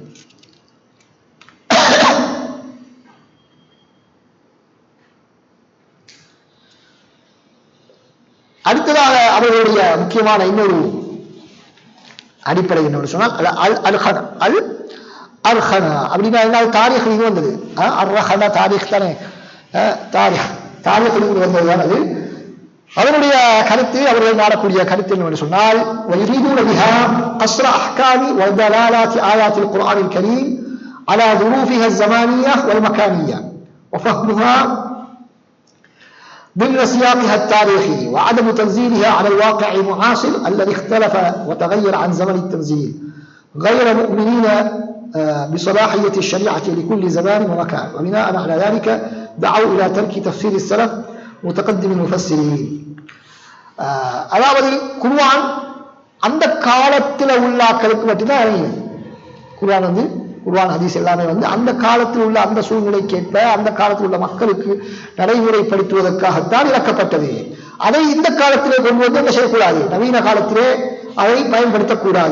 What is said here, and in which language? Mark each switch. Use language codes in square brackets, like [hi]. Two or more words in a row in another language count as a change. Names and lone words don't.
[ta] அடுத்ததாக அவர்களுடைய முக்கியமான இன்னொரு அடிப்படை என்னன்னு சொன்னால் அர்ஹனா அப்படின்னா என்ன? தாரிக் இது வந்தது. அர்ஹனா தாரிக் தானே, தாரிக் வந்ததுதான் அது. அவருடைய கருத்து, அவர்கள் நாடக்கூடிய கருத்து என்னவென்று சொன்னால், [ar] وَيُرِيدُونَ بِهَا قَصْرَ أَحْكَامِ وَدَلَالَاتِ آيَاتِ الْقُرْآنِ الْكَرِيمِ على ظروفها الزمانية والمكانية وفهمها ضمن سياقها التاريخي وعدم تنزيلها على الواقع المعاصر الذي اختلف وتغير عن زمن التنزيل، غير مؤمنين بصلاحية الشريعة لكل زمان ومكان، وبناء على ذلك دعوا إلى ترك تفسير السلف متقدم المفسرين. [ta] அதாவது குர்ஆன் அந்த காலத்தில் உள்ள ஆட்களுக்கு மட்டும்தான் இறங்கியது. குர்ஆன் ஹதீஸ் எல்லாமே வந்து அந்த காலத்தில் உள்ள அந்த சூழ்நிலைக்கேற்ப அந்த காலத்தில் உள்ள மக்களுக்கு நடைமுறைப்படுத்துவதற்காகத்தான் இறக்கப்பட்டது. அதை இந்த காலத்திலே கொண்டு வந்து என்ன செய்யக்கூடாது, நவீன காலத்திலே அதை பயன்படுத்தக்கூடாது.